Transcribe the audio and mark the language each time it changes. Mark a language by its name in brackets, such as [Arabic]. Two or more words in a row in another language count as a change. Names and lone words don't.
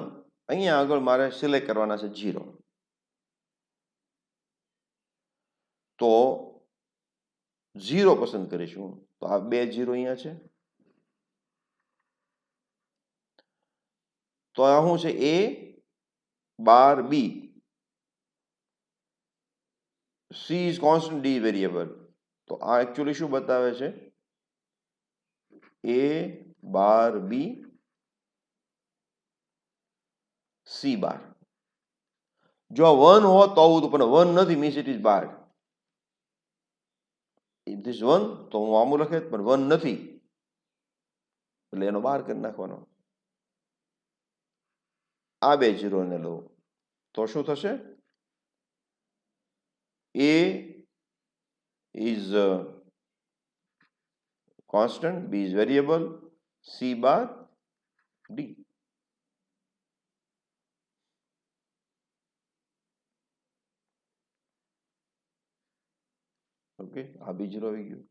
[Gujarati] અહીંયા આગળ મારે સિલેક્ટ કરવાના છે 0. તો 0 પસંદ કરીશું. તો આ 2 0 અહીંયા છે. તો આ શું છે? A બાર B. [English] C is constant, D variable. [Gujarati] તો આ એકચ્યુઅલી શું બતાવે છે? A બાર B C બાર. જો આ 1 હોત તો આવું હતું, પણ 1 નથી, [English] means it is bar. if this [Gujarati] 1 તો હું આમું લખે, પણ 1 નથી એટલે એનો બાર કરી નાખવાનો. આ 2 0 ને લો તો શું થશે? [English] A is constant, B is variable, C bar D. [Gujarati] ઓકે, આ બી 0 આવી ગયું.